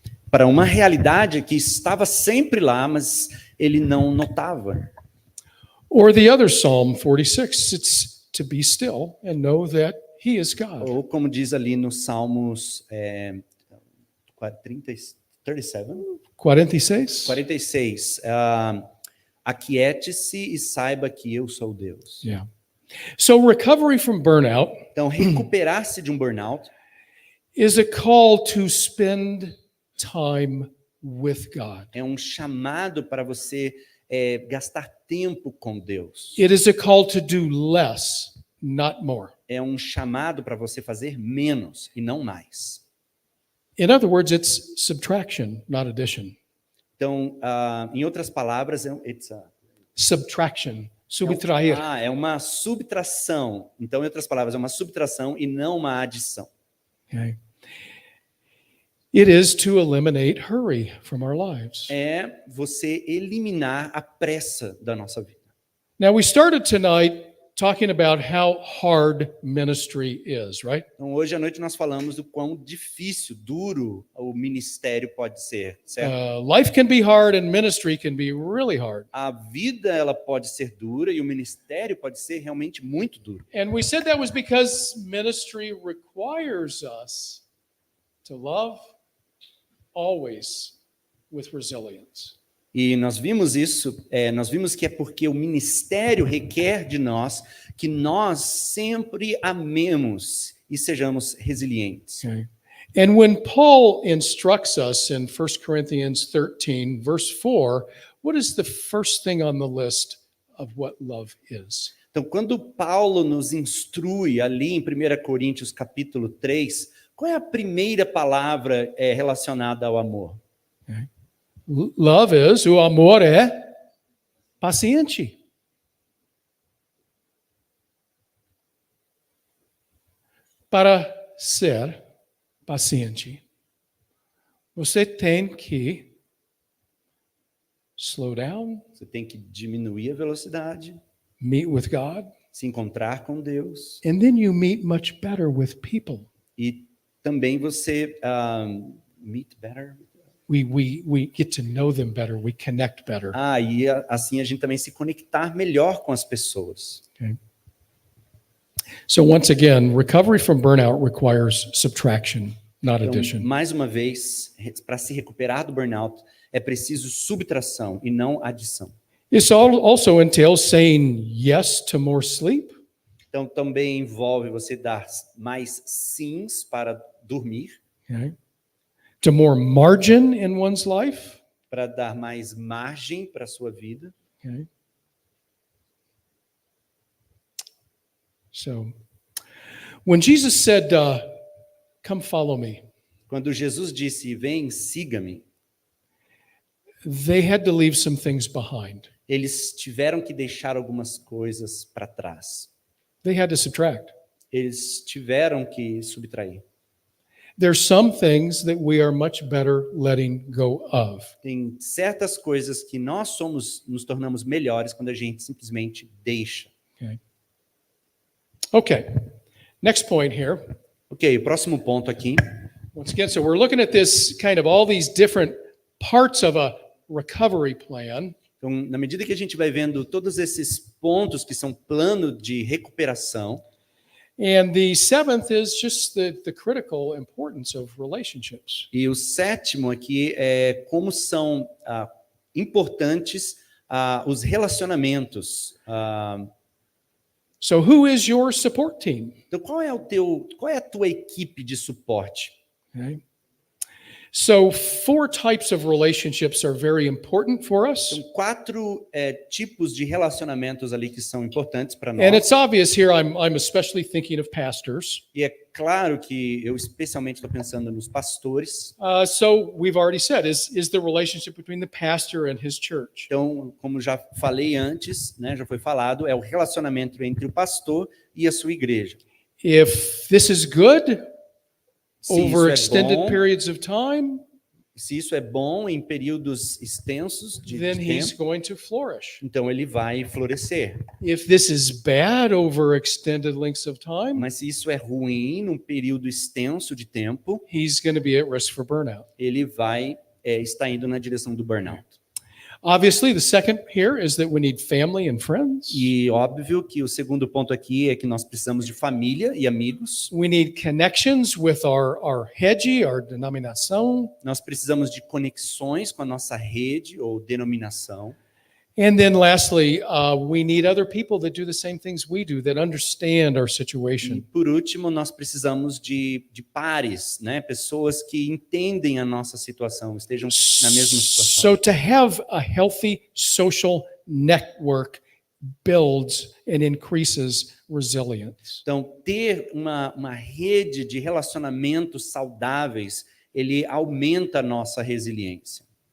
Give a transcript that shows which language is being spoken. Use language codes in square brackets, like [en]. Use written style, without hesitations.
[pt] Para uma realidade que estava sempre lá, mas ele não notava. [en] Or the other Psalm 46, it's to be still and know that he is God. [pt] Ou como diz ali nos Salmos 37? 46? 46. Aquiete-se e saiba que eu sou Deus. [en] Yeah. So recovery from burnout [pt] Então, recuperar-se de um burnout [en] is a call to spend time with God. [pt] é um chamado para você gastar tempo com Deus. [en] It is a call to do less, not more. [pt] É um chamado para você fazer menos e não mais. [en] In other words, it's subtraction, not addition. [pt] Então, em outras palavras, [en] Subtraction, [pt] subtrair. é uma subtração. Então, em outras palavras, é uma subtração e não uma adição. [en] Okay. It is to eliminate hurry from our lives. [pt] É você eliminar a pressa da nossa vida. [en] Now, we started tonight talking about how hard ministry is, right? [pt] Então, hoje à noite nós falamos do quão difícil, duro o ministério pode ser, certo? [en] Life can be hard and ministry can be really hard. [pt] A vida ela pode ser dura e o ministério pode ser realmente muito duro. [en] And we said that was because ministry requires us to love always with resilience. [pt] E nós vimos isso, nós vimos que é porque o ministério requer de nós que nós sempre amemos e sejamos resilientes. [en] Okay. And when Paul instructs us in 1 Corinthians 13, verse 4, what is the first thing on the list of what love is? [pt] Então, quando Paulo nos instrui ali em 1 Coríntios capítulo 3, qual é a primeira palavra relacionada ao amor? [en] Okay. Love is, [pt] o amor é paciente. Para ser paciente, você tem que [en] slow down, [pt] Você tem que diminuir a velocidade, [en] meet with God, [pt] se encontrar com Deus [en] and then you meet much better with people. [pt] e também você [en] meet better. We get to know them better, we connect better. [pt] E assim a gente também se conectar melhor com as pessoas. [en] Okay. So once again, recovery from burnout requires subtraction, not [pt] Então, [en] addition. [pt] mais uma vez, para se recuperar do burnout, é preciso subtração e não adição. [en] This also entails saying yes to more sleep, [pt] Então, também envolve você dar mais sims para dormir, [en] okay, to more margin in one's life. [pt] para dar mais margem para a sua vida. [en] Okay. So, when Jesus said, "Come follow me," [pt] Quando Jesus disse, vem, siga-me, [en] they had to leave some things behind. [pt] eles tiveram que deixar algumas coisas para trás. [en] They had to subtract. [pt] Eles tiveram que subtrair. [en] There's some things that we are much better letting go of. [pt] Tem certas coisas que nós nos tornamos melhores quando a gente simplesmente deixa. [en] Okay. Okay. Next point here. [pt] Ok, o próximo ponto aqui. [en] Once again, so we're looking at this kind of all these different parts of a recovery plan. [pt] Então, na medida que a gente vai vendo todos esses pontos que são plano de recuperação, [en] And the seventh is just the critical importance of relationships. [pt] e o sétimo aqui é como são importantes os relacionamentos. [en] So who is your support team? [pt] Então, qual é a tua equipe de suporte? [en] Okay. So 4 types of relationships are very important for us. [pt] São 4 tipos de relacionamentos ali que são importantes para [en] And [pt] nós. [en] it's obvious here I'm especially thinking of pastors. [pt] E é claro que eu especialmente estou pensando nos pastores. [en] So we've already said, is the relationship between the pastor and his church. [pt] Então, como já falei antes, né, já foi falado, é o relacionamento entre o pastor e a sua igreja. [en] If this is good [pt] Se [en] over [pt] isso [en] extended [pt] é bom, [en] periods of time, [pt] se isso é bom em períodos extensos de [en] then he's [pt] tempo, [en] going to flourish. [pt] então ele vai florescer. [en] If this is bad over extended lengths of time, [pt] Mas se isso é ruim num período extenso de tempo, [en] he's going to be at risk for burnout. [pt] ele vai estar indo na direção do burnout. [en] Obviously, the second here is that we need family and friends. [pt] E óbvio que o segundo ponto aqui é que nós precisamos de família e amigos. [en] We need connections with our [pt] rede, [en] our [pt] denominação. Nós precisamos de conexões com a nossa rede ou denominação. [en] And then lastly, we need other people that do the same things we do, that understand our [pt] E [en] situation. [pt] por último, nós precisamos de pares, né? Pessoas que entendem a nossa situação, estejam na mesma situação. [en] So to have a healthy social network builds and increases resilience. [pt] Então, ter uma rede de relacionamentos saudáveis, ele aumenta a nossa resiliência.